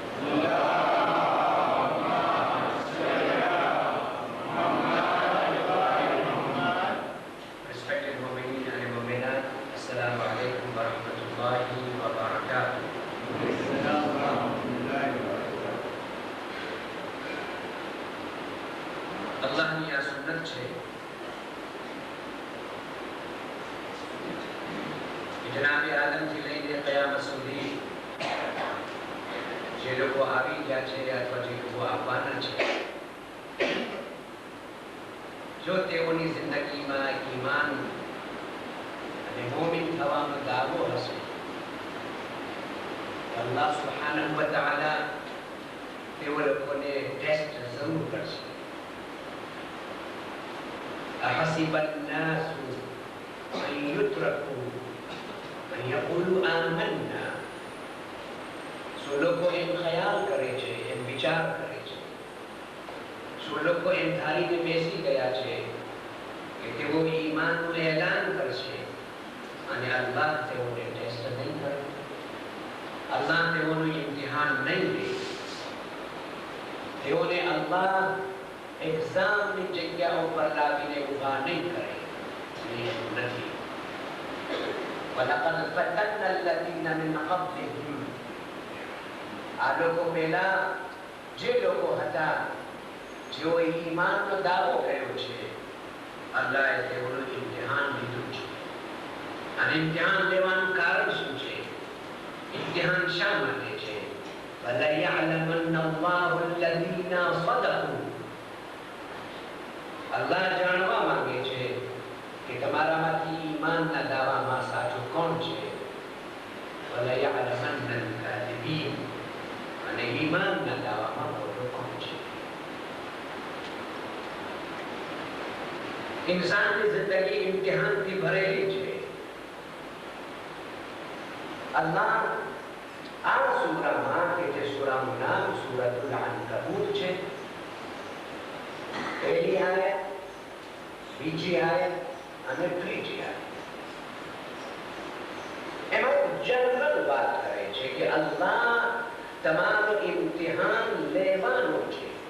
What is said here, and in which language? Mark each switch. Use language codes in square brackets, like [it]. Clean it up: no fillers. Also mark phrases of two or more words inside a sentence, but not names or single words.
[ar] اللهم صل على محمد وآل محمد. [en] Respected mu'minin and mu'minat, [ar] السلام عليكم ورحمة الله وبركاته. السلام ورحمة الله وبركاته. [gu] Allahની આ સુન્નત છે કે જનાબે આદમથી લઈને કયામત સુધી જે લોકો આવી ગયા છે અથવા જે લોકો આવવાના છે, જો તેઓની જિંદગીમાં ઈમાન અને મોમિન થવાનો દાવો હશે, [ar] الله سبحانه وتعالى [gu] તેઓ લોકોને ટેસ્ટ જરૂર કરશે. [ar] أحسب الناس أن يتركوا أن يقولوا آمنا. [gu] સુ લોકો એમ ખ્યાલ કરે છે, ان વિચાર કરે છે, સુ લોકો એમ ધારીને બેસી ગયા છે કે તેઓ ઈમાનનું એલાન કરશે અને અલ્લાહ તેઓને ટેસ્ટ નહીં કરે, અલ્લાહ તેઓનું ઇમ્તિહાન નહીં લે, તેઓને અલ્લાહ એક્ઝામની જગ્યાઓ પર લાવીને ઊભા નહીં કરે. એ નથી. [ar] وَلَقَدْ فَتَنَّا الَّذِينَ مِنْ قَبْلِهِمْ. [gu] આ લોકો પહેલા જે લોકો હતા જેઓએ ઈમાનનો દાવો કર્યો છે, અલ્લાહે તેઓનું ઇમ્તિહાન લીધું છે. અને ઇમ્તિહાન લેવાનું કારણ શું છે? ઇમ્તિહાન શા માટે છે? [ar] وَلَيَعْلَمَنَّ اللَّهُ الَّذِينَ صَدَقُوا. [gu] અલ્લાહ જાણવા માંગે છે કે તમારામાંથી ઈમાનના દાવામાં સાચું કોણ છે. [ar] وَلَيَعْلَمَنَّ الْكَاذِبِينَ. [gu] અને ઈમાનના દાવામાં ખોટો કોણ છે. ઇન્સાનની જિંદગી ઇમ્તિહાનથી ભરેલી છે. અલ્લાહ આ સૂરામાં કે જે સૂરાનું નામ સૂરતુલ અનકબૂત છે, પહેલી આયત, બીજી આયત અને ત્રીજી આયત, એમાં જનરલ વાત કરે છે કે અલ્લાહ તમારું ઇમ્તિહાન લેવાનો છે.